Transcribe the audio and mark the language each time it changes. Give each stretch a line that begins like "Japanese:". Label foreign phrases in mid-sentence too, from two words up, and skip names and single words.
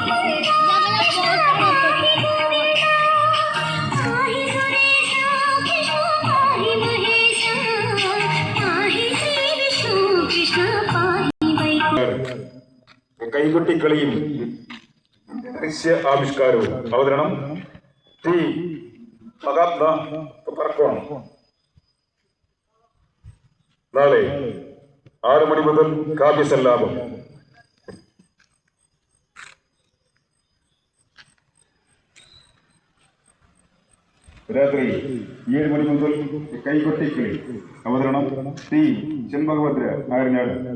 Sanskrit: पाहि सुरेशा कृष्ण पाहि महेशा पाहि श्री विष्णु कृष्ण पाहि वैकुंठ
Malayalam: കൈകൊട്ടിക്കളിയും ദൃശ്യ ആവിഷ്കാരവും അവതരണം ടി മഹാത്മാ പറക്കോണം. നാളെ 6 മണി മുതൽ കാവ്യസല്ലാപം. രാത്രി 7 മണി മുതൽ കൈകൊട്ടിക്കളി അവതരണം ടി ചെമ്പകഭദ്ര ആര്യനാട്.